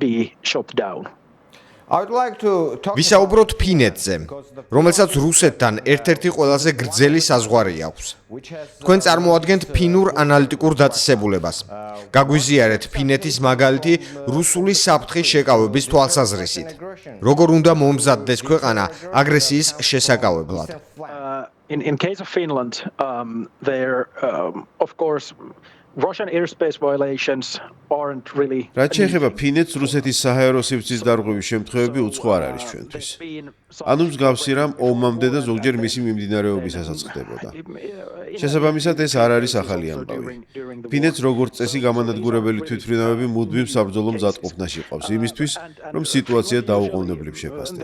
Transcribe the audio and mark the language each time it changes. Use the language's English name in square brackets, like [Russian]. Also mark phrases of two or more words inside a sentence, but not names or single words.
[Georgian] ვისაუბროთ ფინეთზე, რომელსაც რუსეთთან ერთ-ერთი ყველაზე გრძელი საზღვარი აქვს. თქვენ წარმოადგენთ ფინურ ანალიტიკურ დაწესებულებას. გაგვიზიარეთ ფინეთის მაგალითი რუსული საფრთხის შეკავების თვალსაზრისით. როგორ უნდა მომზადდეს ქვეყანა აგრესიის შესაკავებლად? [English] In case of Finland, there of course Russian airspace violations aren't really. [Georgian] რაც შეეხება ფინეთს, რუსეთის საჰაერო სივრცის დარღვევის შემთხვევები უცხო არ არის ჩვენთვის. ანუ მსგავსი რამ ომამდე და ზოგჯერ მისი მიმდინარეობისასაც ხდებოდა. შესაბამისად, ეს არ არის ახალი ამბავი. ფინეთს როგორც წესი გამანადგურებელი თვითმფრინავები მუდმივ საბრძოლო მზადყოფნაში ყავს იმისთვის, რომ სიტუაცია დაუყოვნებლივ შეფასდეს.